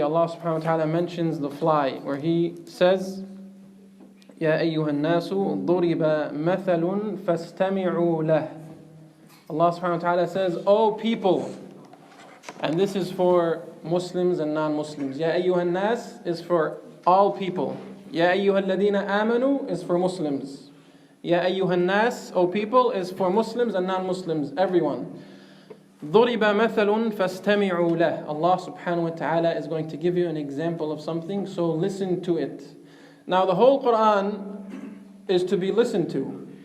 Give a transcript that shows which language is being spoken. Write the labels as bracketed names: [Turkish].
[English] Allah subhanahu wa ta'ala mentions the fly, where He says, [Arabic] يا أيها الناس ضرب مثل فاستمعوا له. [English] Allah subhanahu wa ta'ala says, O people. And this is for Muslims and non-Muslims. [Arabic] يا أيها الناس [English] is for all people. [Arabic] يا أيها الذين آمنوا [English] is for Muslims. [Arabic] يا أيها الناس, [English] O people, is for Muslims and non-Muslims, everyone. [Arabic] ضرب مثل فاستمعوا له. [English] Allah subhanahu wa ta'ala is going to give you an example of something, so listen to it. Now the whole Quran is to be listened to.